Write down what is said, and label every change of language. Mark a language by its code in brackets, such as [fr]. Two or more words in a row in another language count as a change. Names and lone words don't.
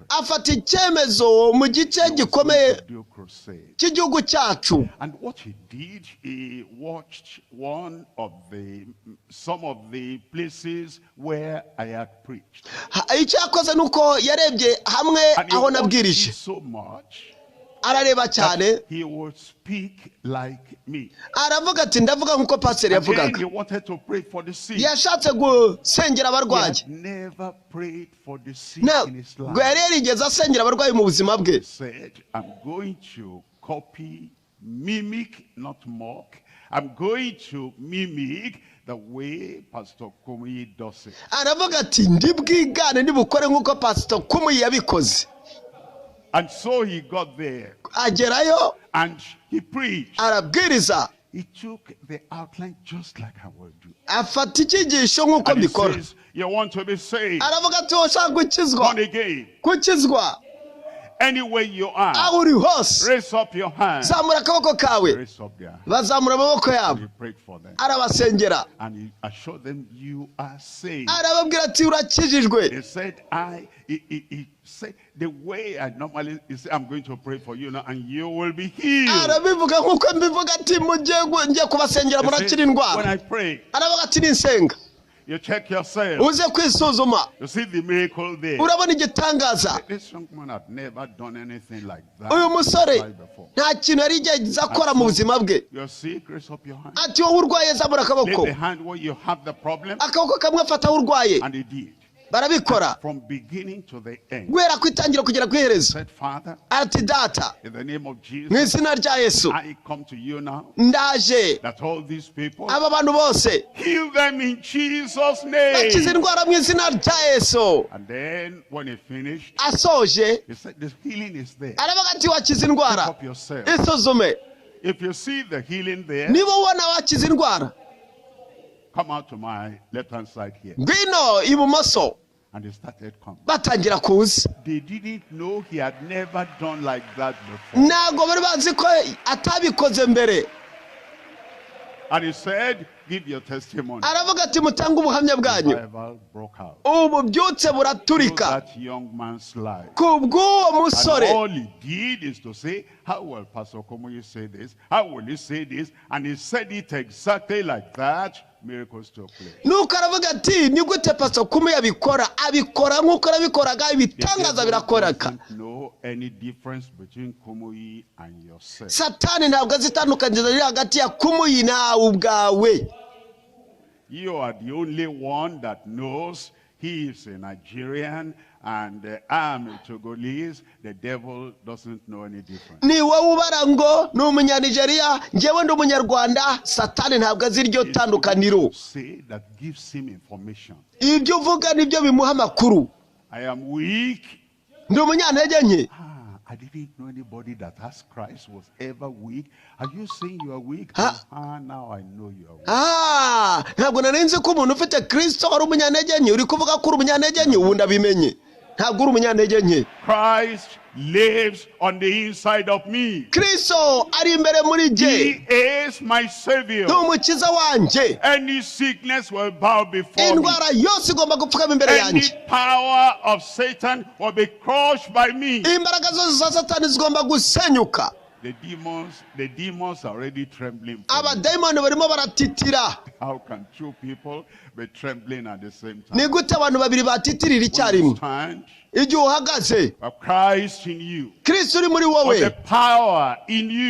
[rw] Afata icyemezo mu gice gikomeye [en] to do crusade. [rw] cy'igihugu cyacu. [en] And what he did, he watched some of the places where I had preached. [rw] Icyo yakoze nuko yarebye hamwe [en] And he [rw] aho [en] watched [rw] nabwirije, [en] it so much [rw] arareba cyane, [en] that he would speak like me. [rw] aravuga ati ndavuga nk'uko pastor [en] And then [rw] yavugaga. [en] he wanted to pray for the sick. [rw] Yashatse gusengera [en] He [rw] abarwayi, [en] had never prayed for the sick in his [rw] ntabwo [en] life. [rw] yari yarigeze asengera abarwayi mu buzima bwe. [en] He said, I'm going to copy, mimic, not mock. I'm going to mimic the way Pastor Kumuyi does it. [rw] Aravuga ati ndibwigane ndibukore nk'uko pastor Kumuyi yabikoze. [en] And so he got there [rw] Agerayo [en] and he preached. [rw] arabwiriza, [en] He took the outline just like I will do. [rw] afata icyigisho nk'uko [en] And he [rw] mbikora. [en] says, you want to be saved, [rw] Aravuga ati ushaka gukizwa, [en] born again, [rw] gukizwa [en] anywhere you are, [rw] aho uri hose, [en] raise up your hand. [rw] zamura akaboko kawe. [en] Raise up their hand. [rw] Bazamura amaboko yabo, [en] He prayed for them. [rw] arabasengera, [en] And he assured them, you are saved. [rw] arababwira ati urakijijwe. [en] He said, he said, the way I normally, he said, I'm going to pray for you now and you will be healed. [rw] Arabivuga nk'uko mbivuga ati ngiye kubasengera [en] He [rw] murakira [en] said, when [rw] indwara. [en] I pray, [rw] Aravuga ati ninsenga [en] you check yourself. [rw] uze kwisuzuma, [en] You see the miracle there. [rw] urabona igitangaza. [en] This young man had never done anything like that [rw] Uyu musore [en] before. [rw] nta kintu yari yigeze akora mu buzima bwe. [en] You're sick, raise up your hand. [rw] Ati wowe urwaye zamura [en] Lay [rw] akaboko, [en] the hand where you have the problem. [rw] akaboko kamwe afata aho urwaye. [en] And he did. [rw] Barabikora [en] From beginning to the end. [rw] guhera ku itangiro kugera ku iherezo. [en] Said, Father, [rw] Ati data, [en] in the name of [rw] mu [en] Jesus, [rw] izina rya Yesu [en] I come to you now [rw] ndaje, [en] that all these people, [rw] aba bantu bose [en] heal them in Jesus' [rw] bakize [en] name. [rw] indwara mu izina rya Yesu. [en] And then when he finished, [rw] Asoje [en] he said, the healing is there. [rw] aravuga ati wakize [en] Pick [rw] indwara, [en] up yourself. [rw] isuzume. [en] If you see the healing there, [rw] Niba ubona wakize indwara, [en] come out to my left-hand side here. [rw] ngwino ibumoso. [en] And he started coming. [rw] Batangira kuza, [en] They didn't know he had never done like that before. [rw] ntabwo bari bazi ko atabikoze mbere. [en] And he said, give your testimony. [rw] Aravuga ati mutange ubuhamya bwanyu. [en] Revival broke out. [rw] Ububyutse [en] Through [rw] buraturika [en] that young man's life. [rw] ku bw'uwo [en] And [rw] musore. [en] all he did is to say, how will Pastor Komuyi say this? How will he say this? And he said it exactly like that. Miracles took place. [rw] Nuko aravuga ati ni gute Pastor Kumuyi abikora, abikora nk'uko arabikoraga, [en] The [rw] ibitangaza [en] devil [rw] birakoreka. [en] doesn't know any difference between Komuyi and yourself. [rw] Satani ntabwo azi itandukaniro riri hagati ya Kumuyi nawe ubwawe. [en] You are the only one that knows he is a Nigerian and I'm a Togolese. The devil doesn't know any difference. [rw] Ni wowe ubara ngo ni umunyanigeriya, njyewe ndi umunyarwanda. Satani ntabwo azi iryo tandukaniro. [en] Say that gives him information. [rw] Ibyo uvuga nibyo bimuha amakuru. [en] I am weak. [rw] Ndi umunyantege nke. [en] I didn't know anybody that asked Christ was ever weak. Are you saying you are weak? Now I know you are weak. [rw] Ntabwo narinzi ko umuntu ufite Kristo ari umunyantege nke. Uri kuvuga ko uri umunyantege nke, ubu ndabimenye. Ntabwo uri umunyantege nke. [en] Christ lives on the inside of me. [rw] Kristo ari imbere muri jye. [en] He is my savior. [rw] Ni umukiza wanjye. [en] Any sickness will bow before me. [rw] Indwara yose igomba gupfukama imbere yanjye. [en] Any power of Satan will be crushed by me. [rw] Imbaraga zose za Satani zigomba gusenyuka. [en] The demons are already trembling. [rw] Abadayimoni barimo baratitira. [en] How can two people be trembling at the same time? [rw] Ni gute abantu babiri batitirira icyarimwe? Igihe uhagaze, [en] Christ in you, [rw] Kristo uri muri wowe, [en] the power in you,